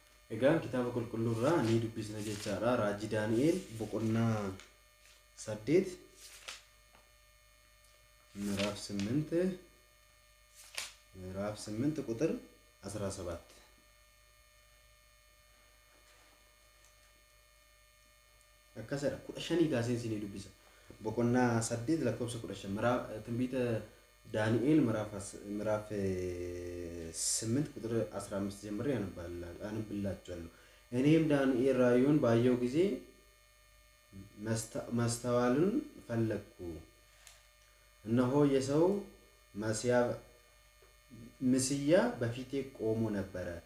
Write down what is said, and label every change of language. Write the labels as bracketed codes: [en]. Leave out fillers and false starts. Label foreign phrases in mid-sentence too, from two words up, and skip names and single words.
[om] Egaa kitaaba qulqulluurraa ni dubbisna jechaadha. Raajii Daani'el boqonnaa 8 [am] ምዕራፍ 8 ቁጥር 17 [om] akkasuma 15 kaaseen isin dubbisa. Boqonnaa 8 lakkoofsa 15 [am] ትንቢተ ዳንኤል ምዕራፍ 8 ቁጥር 15 ጀምሬ አንብላችኋለሁ። እኔም ዳንኤል ራእዩን ባየው ጊዜ ማስተዋልን ፈለግኩ፣ እነሆ የሰው ምስያ በፊቴ ቆሞ ነበረ።